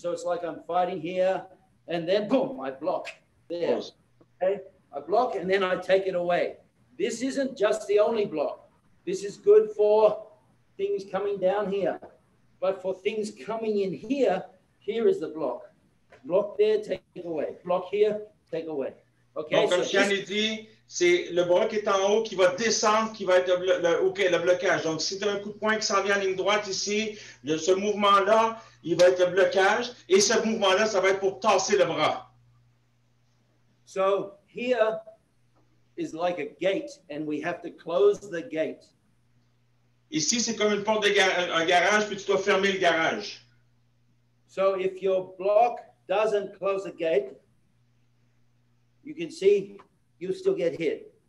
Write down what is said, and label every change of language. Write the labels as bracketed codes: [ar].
[en] So it's like I'm fighting here, and then boom, I block there. Okay, I block and then I take it away. This isn't just the only block. This is good for things coming down here. But for things coming in here, here is the block. Block there, take away. Block here, take away. Okay, [fr] donc, comme Jean dit, c'est le bras qui est en haut qui va descendre, qui va être le blocage. Donc, si tu as un coup de poing qui s'en vient en ligne droite ici, ce mouvement-là, il va être le blocage. Et ce mouvement-là, ça va être pour tasser le bras. [en] So, here is like a gate, and we have to close the gate. [fr] Ici, c'est comme une porte de un garage, puis tu dois fermer le garage. [en] So if your block doesn't close the gate, you can see you still get hit.